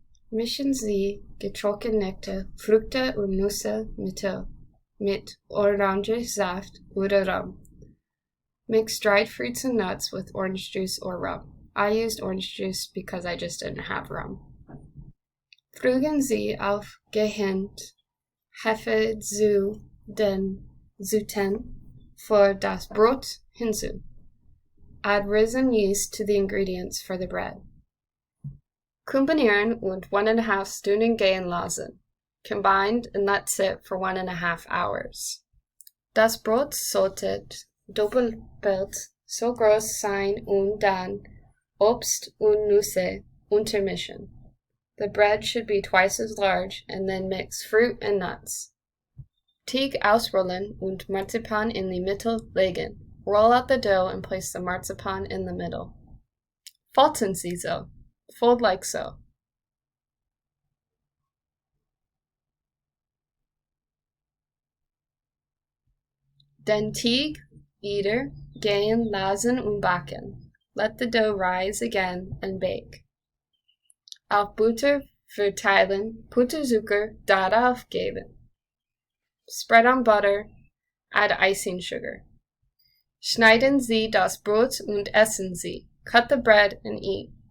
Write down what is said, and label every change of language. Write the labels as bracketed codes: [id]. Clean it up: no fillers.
[de] Mischen Sie getrocknete Früchte und Nüsse mit Orangensaft oder rum. [en] Mix dried fruits and nuts with orange juice or rum. I used orange juice because I just didn't have rum. [de] Fügen Sie aufgehend Hefe zu den Zutaten für das Brot hinzu. [en] Add risen yeast to the ingredients for the bread. [de] Kombinieren und 1½ Stunden gehen lassen. [en] Combined and let sit for 1½ hours. [de] Das Brot sollte doppelt so groß sein und dann Obst und Nüsse untermischen. [en] The bread should be twice as large and then mix fruit and nuts. [de] Teig ausrollen und Marzipan in die Mitte legen. [en] Roll out the dough and place the marzipan in the middle. [de] Falten Sie so. [en] Fold like so. [de] Den Teig wieder gehen lassen und backen. [en] Let the dough rise again and bake. [de] Auf Butter verteilen, Butterzucker darauf geben. [en] Spread on butter, add icing sugar. [de] Schneiden Sie das Brot und essen Sie. [en] Cut the bread and eat.